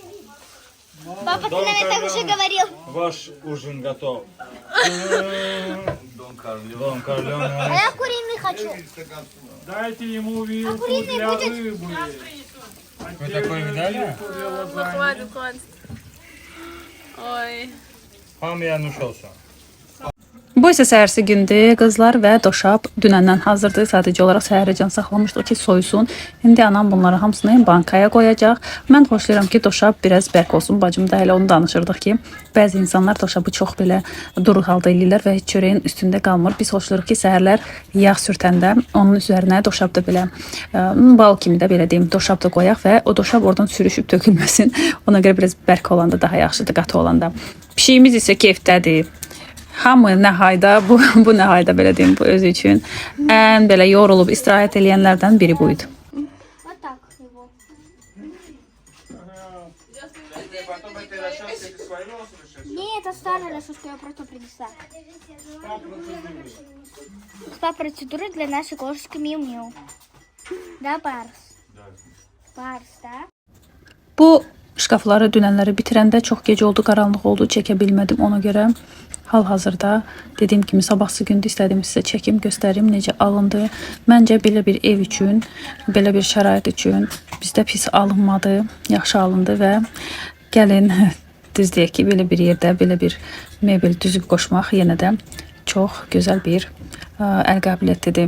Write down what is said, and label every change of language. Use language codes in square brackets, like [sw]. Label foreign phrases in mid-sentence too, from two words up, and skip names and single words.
[ru] Папа, ты нам это уже говорил. Ваш ужин готов. Дон Корлеоне. А я куриный хочу. Дайте ему вилку куриный для будет? рыбы. Вы такой видали? Хватит. Oy. [az] Hamıya nuş olsun. Bu isə səhərsi gündür. Qızlar və doşab dünəndən hazırdır. Sadəcə olaraq səhərə can saxlamışdıq ki, soyusun. İndi anam bunları hamısını bankaya qoyacaq. Mən xoşlayıram ki, doşab biraz bərk olsun. Bacım da elə onu danışırdıq ki, bəzi insanlar doşabı çox belə duru halda eləyirlər və heç çörəyin üstündə qalmır. Biz xoşlayırıq ki, səhərlər yağ sürtəndə onun üzərinə doşab da belə bal kimi də belə deyim, doşab da qoyaq və o doşab oradan sürüşüb tökülməsin. Ona görə biraz bərk olanda daha yaxşıdır, qatı olanda. Pişiyimiz isə keyfdədir. Hamı nəhayda, bu nəhayda belə deyim, bu özü üçün ən belə yorulub istirahət eləyənlərdən biri buydu. [ru] Вот так его. Не, это старая лошадка, я просто принесла. Спа процедуры для нашей кошечки Миу-Миу. Да, Барс? Барс, да? [az] Bu şkafları dünənləri bitirəndə çox gec oldu, qaranlıq oldu, çəkə bilmədim. Ona görə hal-hazırda dediyim kimi sabahsı gündə istədim sizə çəkim, göstərim necə alındı. Məncə belə bir ev üçün, belə bir şərait üçün bizdə pis alınmadı, yaxşı alındı və gəlin düz deyək ki, belə bir yerdə belə bir mebel düzüb qoşmaq yenə də çox gözəl bir əl qabiliyyətidir.